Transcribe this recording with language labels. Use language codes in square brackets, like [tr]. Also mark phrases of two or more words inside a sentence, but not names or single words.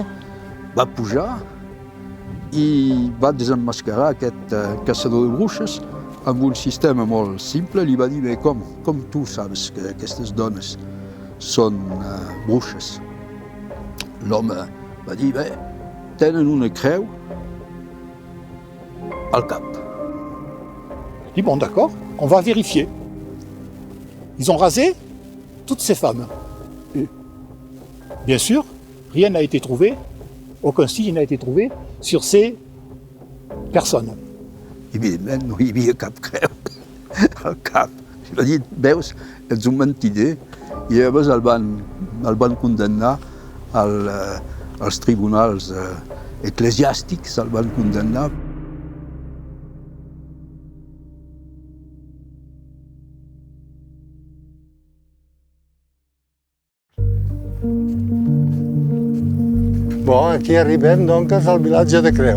[ca] Va pujar i va desemmascarar aquest caçador de bruixes amb un sistema molt simple. Li va dir, bé, com tu saps que aquestes dones són bruixes? L'home va dir, bé, tenen una creu al cap. [fr] Je dis, bon, d'accord, on va vérifier. Ils ont rasé toutes ces femmes. Et, bien sûr, rien n'a été trouvé, aucun signe n'a été trouvé sur ces personnes. [ca] Evidentment, no hi havia cap creu al cap. Si va dir, veus, ets un mentider, i llavors el van condemnar als tribunals eclesiàstics, el van condemnar. Bon, aquí arribem, doncs, al vilatge de Creu.